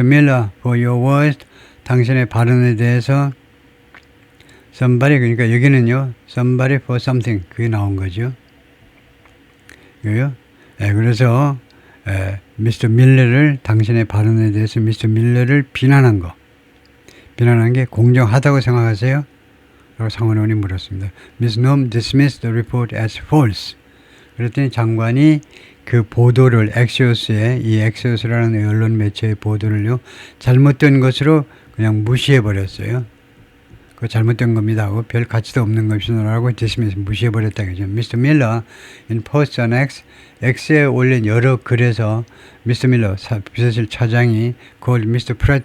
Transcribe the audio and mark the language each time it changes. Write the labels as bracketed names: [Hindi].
[English] Miller for your words, [Korean] 당신의 발언에 대해서 somebody, 그러니까 여기는요 somebody for something 그게 나온 거죠. 이거요. 그래서 미스터 밀러를 당신의 발언에 대해서 미스터 밀러를 비난한 게 공정하다고 생각하세요? 라고 상원 의원이 물었습니다. [English] Miss Noem dismissed the report as false. [Korean] 그랬더니 장관이 그 보도를 이 엑시오스라는 언론 매체의 보도를요 잘못된 것으로 그냥 무시해 버렸어요. 그거 잘못된 겁니다 하고 별 가치도 없는 것이라고 dismiss 무시해 버렸다 그죠. [English] Mr. Miller in post on X에 [Korean] 올린 여러 글에서 [English] Mr. [Korean] Miller 비서실 차장이 [English] called Mr.